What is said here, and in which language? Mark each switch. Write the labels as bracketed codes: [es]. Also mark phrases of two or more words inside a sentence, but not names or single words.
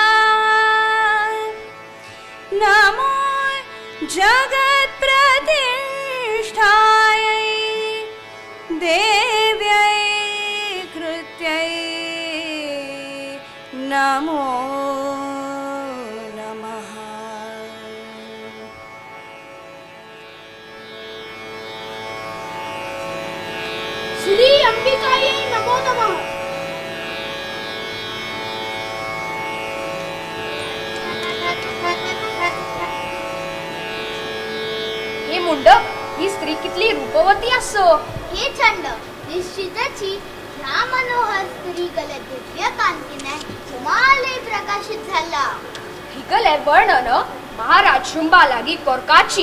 [sa] नमो जगत्प्रतिष्ठायै देव्यै कृत्यै नमो नमः। श्री अंबिकायै नमो नमः। [kok] हे मुंड, ही स्त्री कितली रूपवती असो। हे चंड, निश्चितची ह्या मनोहर स्त्रीगले दिव्य कांतीने हिमालय प्रकाशित झाला। हिगले वर्णन महाराज शुंभा लागी कोरकाची।